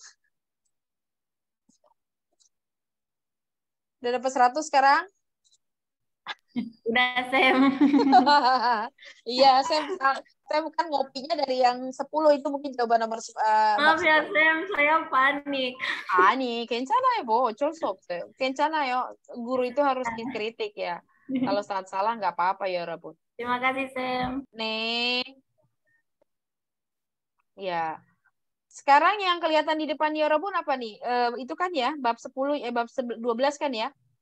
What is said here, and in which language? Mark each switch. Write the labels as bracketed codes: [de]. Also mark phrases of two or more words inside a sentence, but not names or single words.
[id] Udah dapat 100 sekarang? Udah, Sam. Iya, Sam Sam kan ngopinya dari yang 10 itu mungkin jawaban nomor Maaf ya Sam, saya panik. [ko] 아니, 괜찮아요. 뭐 어쩔 수 없어요. 괜찮아요. [id] guru itu harus dikritik ya. Kalau saat salah nggak apa-apa ya, 여러분. Terima kasih Sam. [ko] 네. Ya. [id] Sekarang yang kelihatan di depan 여러분 apa nih? Itu kan ya, bab 10 bab 12 kan ya?